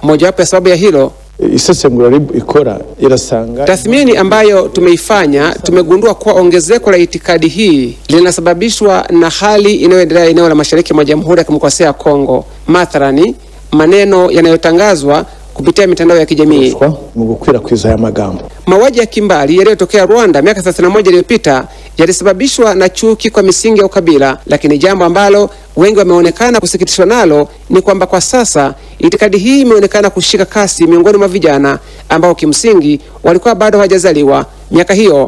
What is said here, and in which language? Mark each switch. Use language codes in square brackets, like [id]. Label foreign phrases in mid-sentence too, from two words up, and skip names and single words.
[sw] Mojawapo ya sababu ya hilo, tathmini ambayo tumeifanya, tumegundua kuwa ongezeko la itikadi hii linasababishwa na hali inayoendelea eneo la mashariki mwa Jamhuri ya Kidemokrasia ya Kongo. Mathalani, maneno yanayotangazwa kupitia mitandao ya kijamii. [rw] Mu gukwirakwiza aya magambo. [sw] Mauaji ya kimbali yaliyotokea Rwanda miaka 31 iliyopita yalisababishwa na chuki kwa misingi ya ukabila, lakini jambo ambalo wengi wameonekana kusikitishwa nalo ni kwamba kwa sasa itikadi hii imeonekana kushika kasi miongoni mwa vijana ambao kimsingi walikuwa bado hawajazaliwa miaka hiyo.